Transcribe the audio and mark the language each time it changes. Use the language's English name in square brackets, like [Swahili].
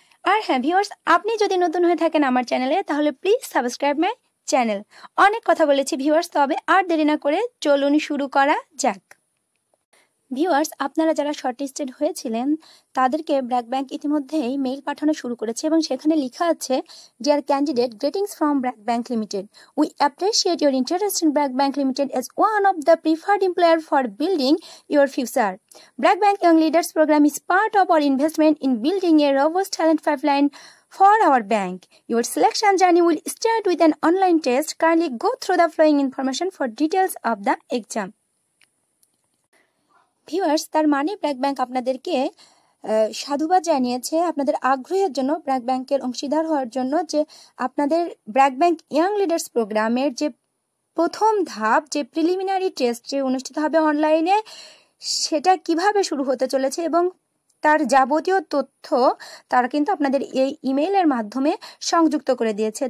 [Bangla] আর হ্যাঁ ভিউয়ার্স, আপনি যদি নতুন হয়ে থাকেন আমার চ্যানেলে তাহলে প্লিজ সাবস্ক্রাইব মাই চ্যানেল। অনেক কথা বলেছি ভিউয়ার্স, তবে আর দেরি না করে চলুন শুরু করা যাক। ভিউয়ার্স, আপনারা যারা শর্টলিস্টেড হয়েছিলেন তাদেরকে ব্র্যাক ব্যাংক ইতিমধ্যেই মেইল পাঠানো শুরু করেছে এবং সেখানে লেখা আছে, [English] Dear candidate, greetings from BRAC Bank Limited. We appreciate your interest in BRAC Bank Limited as one of the preferred employer for building your future. Bragg Bank Young Leaders Program is part of our investment in building a robust talent pipeline for our bank. Your selection journey will start with an online test. Kindly go through the following information for details of the exam. [Bangla] Viewers, তার মানে BRAC bank আপনাদেরকে সাধুবাদ জানিয়েছে আপনাদের আগ্রহের জন্য, ব্র্যাক ব্যাংকের অংশীদার হওয়ার জন্য, যে আপনাদের ব্র্যাক ব্যাংক ইয়াং লিডার্স প্রোগ্রামের যে প্রথম ধাপ, যে প্রিলিমিনারি টেস্ট যে অনুষ্ঠিত হবে অনলাইনে, সেটা কিভাবে শুরু হতে চলেছে এবং তার যাবতীয় তথ্য তারা কিন্তু আপনাদের এই ইমেইলের মাধ্যমে সংযুক্ত করে দিয়েছে।